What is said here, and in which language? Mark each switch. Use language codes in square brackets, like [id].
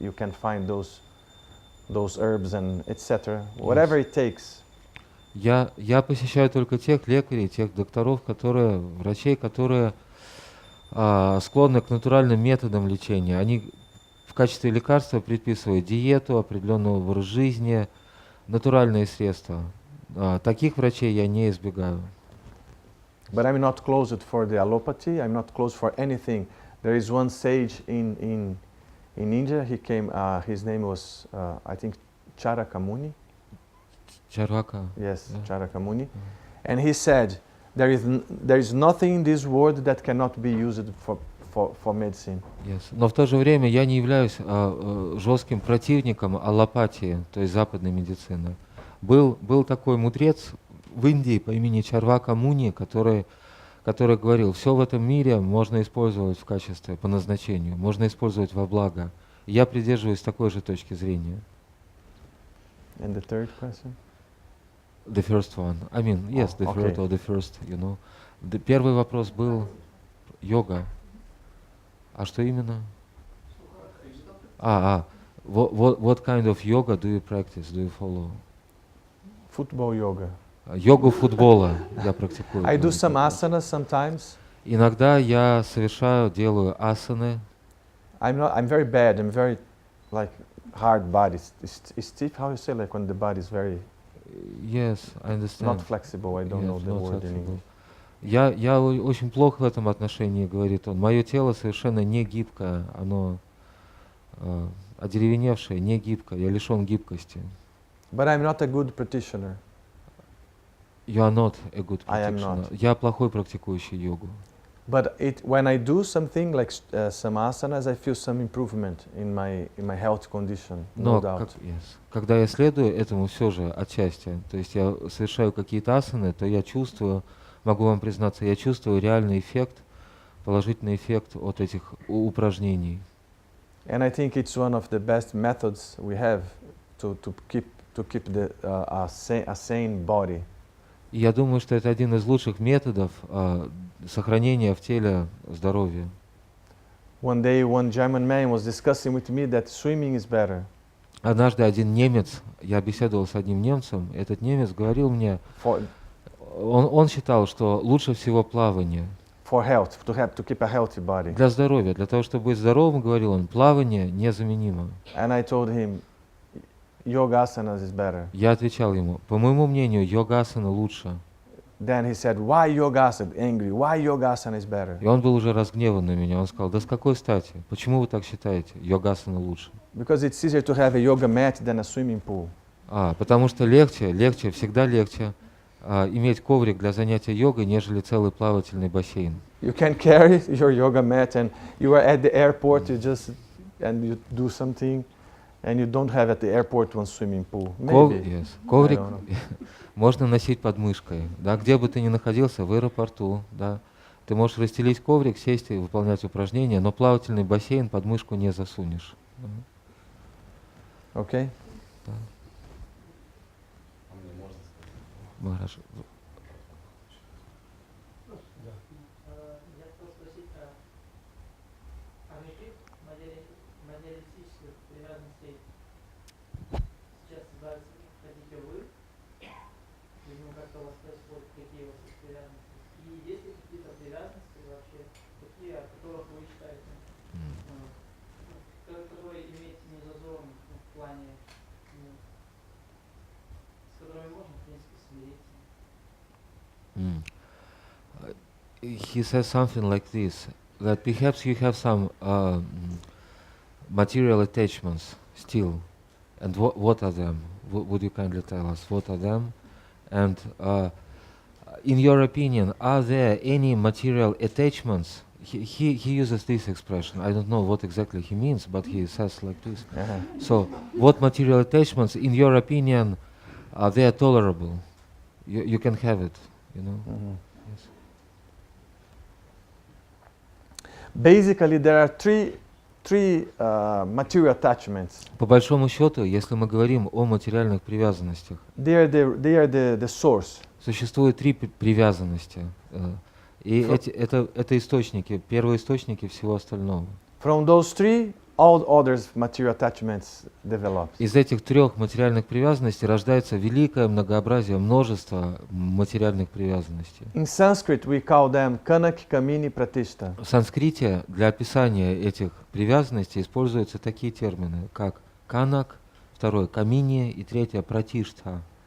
[en] You can find those herbs and etc. Whatever it takes. [ru] Я посещаю только тех лекарей, тех докторов, врачей, которые склонны к натуральным методам лечения. Они в качестве лекарства предписывают диету, определенный образ жизни, натуральные средства. Таких врачей я не избегаю. [en] But I'm not closed for the allopathy. I'm not closed for anything. There is one sage in India. He came. His name was I think Charaka Muni. [ru] Чарвака. [en] Yes, Yeah. Charaka Muni. And he said, there is nothing in this world that cannot be used for medicine. Yes. [ru] Но в то же время я не являюсь жестким противником аллопатии, то есть западной медицины. Был такой мудрец в Индии по имени Чарвака Муни, который говорил, все в этом мире можно использовать в качестве, по назначению, можно использовать во благо. И я придерживаюсь такой же точки зрения. [en] And the third question? The first one. I mean, yes, the okay. third or the first, you know. [ru] Первый вопрос был йога. А что именно? [en] What kind of yoga do you practice, do you follow? Football yoga. [ru] Йогу футбола я практикую. [en] I do some asanas sometimes. [ru] Иногда я делаю асаны. [en] I'm very bad. I'm very like hard body. It's stiff. How you say like when the body is very Yes, I understand. not flexible. I don't know the Not word in flexible. English. [ru] Я очень плохо в этом отношении, говорит он. Мое тело совершенно не гибкое, оно одеревеневшее, не гибкое, я лишен гибкости. [en] But I'm not a good practitioner. You are not a good I am practitioner. not. [ru] Я плохой практикующий йогу. [en] But when I do something like some asanas, I feel some improvement in my health condition, no [ru] Но [en] doubt. [ru] когда я следую этому все же отчасти, то есть я совершаю какие-то асаны, то я чувствую, могу вам признаться, я чувствую реальный эффект, положительный эффект от этих упражнений. [en] And I think it's one of the best methods we have to keep a sane body. [ru] И я думаю, что это один из лучших методов сохранения в теле здоровья. [en] One day, one German man was discussing with me that swimming is better. [ru] Однажды один немец, я беседовал с одним немцем, этот немец говорил мне, он считал, что лучше всего плавание. [en] For health, to keep a healthy body. [ru] Для здоровья, для того, чтобы быть здоровым, говорил он, плавание незаменимо. [en] And I told him, yoga asanas is better. [ru] Я отвечал ему, по моему мнению, йога-асана лучше. [en] Then he said, why yoga asana? Angry. Why yoga asana is better? [ru] И он был уже разгневан на меня. Он сказал, да с какой стати? Почему вы так считаете? Йога-асана лучше. [en] Because it's easier to have a yoga mat than a swimming pool. [ru] Потому что всегда легче иметь коврик для занятия йогой, нежели целый плавательный бассейн. [en] You can carry your yoga mat and you are at the airport, you do something and you don't have at the airport one swimming pool. Maybe. [ru] Коврик [en] I don't know. [ru] можно носить под мышкой. Да, где бы ты ни находился, в аэропорту, да, ты можешь расстелить коврик, сесть и выполнять упражнения, но плавательный бассейн под мышку не засунешь. [en] Okay? [ru] Да. Махарадж. Я хотел спросить о каких материалистических привязанностей сейчас хотите вы? Видимо, как-то у вас происходит, какие у вас есть привязанности. И есть ли какие-то привязанности вообще, такие, о которых вы считаете, которые имеете незазорно в плане, с которыми можно, в принципе, смириться? [en] He says something like this, that perhaps you have some material attachments still, and what are them? Would you kindly tell us what are them? And in your opinion, are there any material attachments? He uses this expression. I don't know what exactly he means, but he says like this. So, what material attachments, in your opinion, are they tolerable? You can have it, you know. Yes. Basically, there are three material attachments. [ru] По большому счету, если мы говорим о материальных привязанностях, [en] They are the source. [ru] существует три привязанности. И это источники, первоисточники всего остального. [en] From those three, all other material attachments develop. [ru] Из этих трех материальных привязанностей рождается великое многообразие, множество материальных привязанностей. [en] In Sanskrit, we call them kanak, kamini, pratishta. [ru] В санскрите для описания этих привязанностей используются такие термины, как канак, второй камини и третье пратиштха.